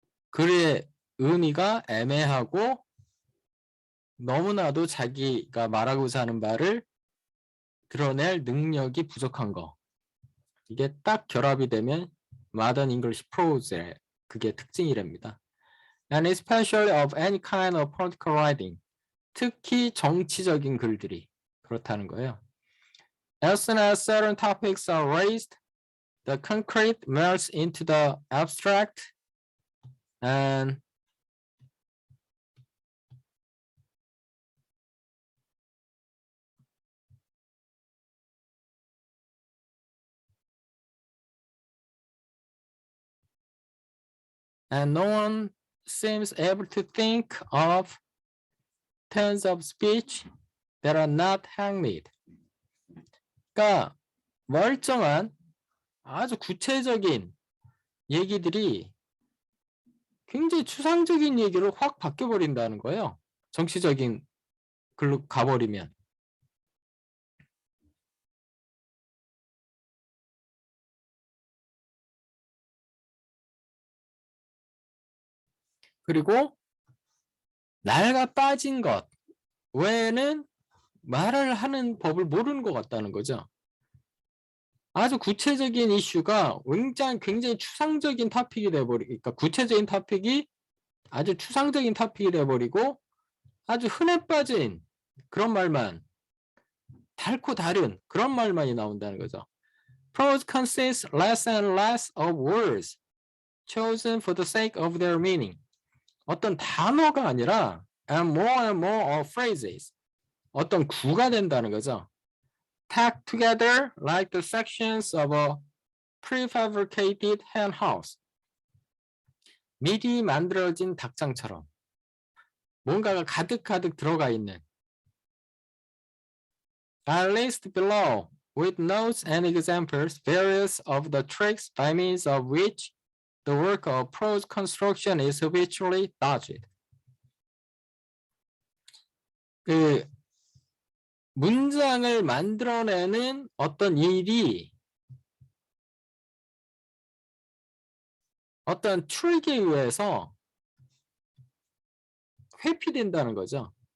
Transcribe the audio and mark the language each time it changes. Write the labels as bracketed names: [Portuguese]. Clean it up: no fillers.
[Korean] 글의 의미가 애매하고 너무나도 자기가 말하고자 하는 바를 드러낼 능력이 부족한 거. 이게 딱 결합이 되면 [English] modern English prose [Korean] 의 그게 특징이랍니다. [English] And especially of any kind of political writing. [Korean] 특히 정치적인 글들이 그렇다는 거예요. [English] As soon as certain topics are raised, the concrete melts into the abstract, and no one seems able to think of turns of speech that are not hackneyed. [Korean] 그러니까 멀쩡한 아주 구체적인 얘기들이 굉장히 추상적인 얘기로 확 바뀌어버린다는 거예요. 정치적인 글로 가버리면. 그리고 낡아 빠진 것 외에는 말을 하는 법을 모르는 것 같다는 거죠. 아주 구체적인 이슈가 굉장히 추상적인 토픽이 돼버리고, 그러니까 구체적인 토픽이 아주 추상적인 토픽이 돼버리고 아주 흔해 빠진 그런 말만, 닳고 다른 그런 말만이 나온다는 거죠. [English] Prose consists less and less of words. chosen for the sake of their meaning. [Korean] 어떤 단어가 아니라 [English] and more of phrases. [Korean] 어떤 구가 된다는 거죠. [English] Tacked together like the sections of a prefabricated hen house. [Korean] 미리 만들어진 닭장처럼 뭔가가 가득가득 들어가 있는. [English] I list below with notes and examples various of the tricks by means of which the work of prose construction is habitually dodged. [Korean] 그 문장을 만들어내는 어떤 일이 어떤 트릭에 의해서 회피된다는 거죠.